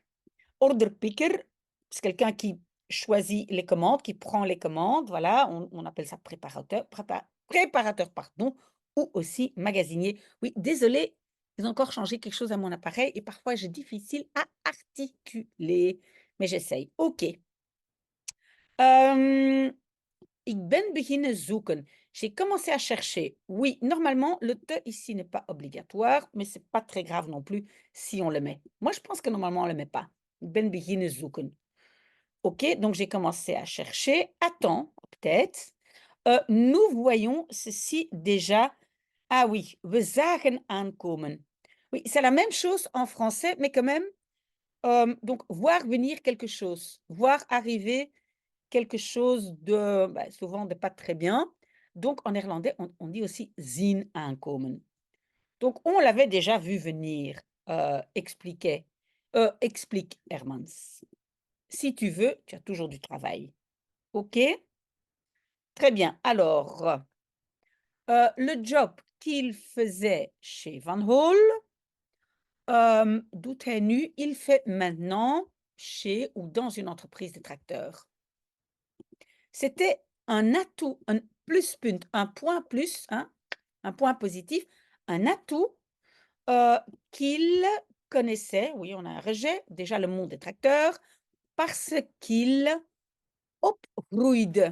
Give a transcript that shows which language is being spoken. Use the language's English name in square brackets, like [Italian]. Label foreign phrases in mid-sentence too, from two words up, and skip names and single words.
[French] Orderpicker, c'est quelqu'un qui choisit les commandes, qui prend les commandes, voilà, on appelle ça préparateur, pardon, ou aussi magasinier. Oui, désolé, ils ont encore changé quelque chose à mon appareil et parfois j'ai difficile à articuler, mais j'essaye. [Dutch] OK. Ik ben beginnen zoeken. [French] J'ai commencé à chercher. Oui, normalement, le te ici n'est pas obligatoire, mais c'est pas très grave non plus si on le met. Moi, je pense que normalement, on le met pas. [Dutch] Ik ben beginnen zoeken. [French] OK, donc j'ai commencé à chercher. Attends, peut-être. Nous voyons ceci déjà. Ah oui, [Dutch] we zagen aankomen. [French] Oui, c'est la même chose en français, mais quand même, donc voir venir quelque chose, voir arriver quelque chose de, souvent de pas très bien. Donc, en néerlandais, on dit aussi [Dutch] zien aankomen. [French] Donc, on l'avait déjà vu venir, explique Hermans. Si tu veux, tu as toujours du travail. OK? Très bien. Alors, le job qu'il faisait chez Van Hol, [Dutch] doet hij nu, [French] il fait maintenant chez ou dans une entreprise de tracteurs. C'était un atout, un pluspunt, un point plus, hein, un point positif, un atout, qu'il connaissait, oui, on a un rejet, déjà le monde des tracteurs, parce qu'il opgroeide.